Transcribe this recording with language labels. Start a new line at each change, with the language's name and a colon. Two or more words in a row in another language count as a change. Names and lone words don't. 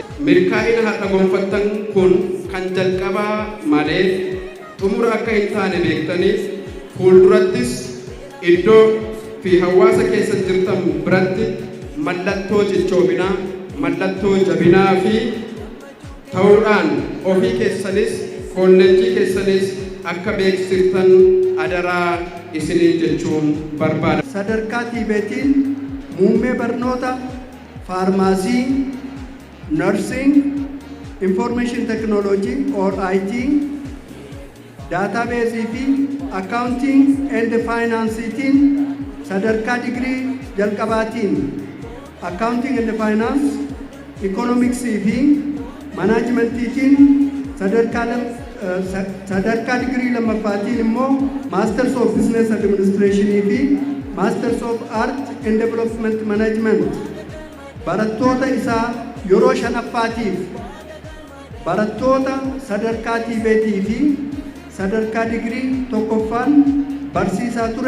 Oromo: Milkaa'ina har'a gonfattan kun kan jalqabaa malee xumura akka hin taane beektaniif fuuldurattis iddoo fi hawaasa keessa jirtan biratti mallattoo cichoobinaa, mallattoo jabinaa fi ta'uudhaan ofii keessanis kolleejjii keessanis akka beeksiftan adaraa isinii jechuun barbaada. Sadarkaa tiibeetiin muummee barnoota faarmaasii,
English: nursing, information technology or IT, database fi accounting and financeetiin
Oromo: sadarkaa digirii jalqabaatiin
English: accounting and finance, economics fi managementiitiin
Oromo: sadarkaa digirii lammaffaatiin immoo
English: masters of business administration
Oromo: fi
English: masters of art and development management
Oromo: barattoota isaa yeroo shanaffaatiif barattoota sadarkaa tiibeetii fi sadarkaa digirii tokkoffaan barsiisaa ture.